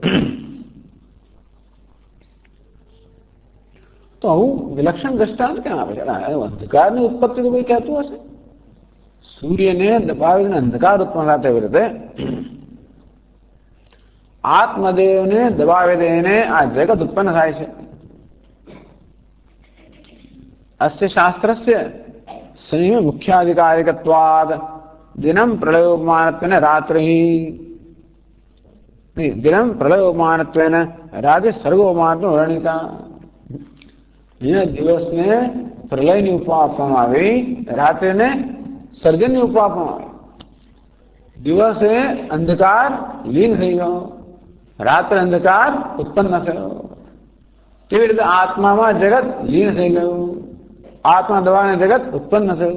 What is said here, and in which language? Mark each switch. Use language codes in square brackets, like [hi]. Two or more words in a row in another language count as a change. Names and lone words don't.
[gu] તો આવું વિલક્ષણ દ્રષ્ટાંત કેમ આપે છે? અંધકારની ઉત્પત્તિ તો કોઈ કહેતું હશે? સૂર્યને દબાવીને અંધકાર ઉત્પન્ન થાય તેવી રીતે આત્મદેવને દબાવી દઈને આ જગત ઉત્પન્ન થાય છે. [sa] अस्य शास्त्रस्य संयम मुख्याधिकारिकत्वाद दिनम प्रलयोपमानत्वेन रात्रि दिनम प्रलयोपमानत्वेन रात्रि सर्गोपमानत्वेन वर्णिता. [gu] દિવસને પ્રલયની ઉપમા આપવામાં આવી, રાત્રિને સર્જનની ઉપમા આપવામાં આવી. દિવસે અંધકાર લીન થઈ ગયો, રાત્રે અંધકાર ઉત્પન્ન થયો. કેવી રીતે આત્મામાં જગત લીન થઈ ગયું, આત્મા દબાવીને જગત ઉત્પન્ન થયું.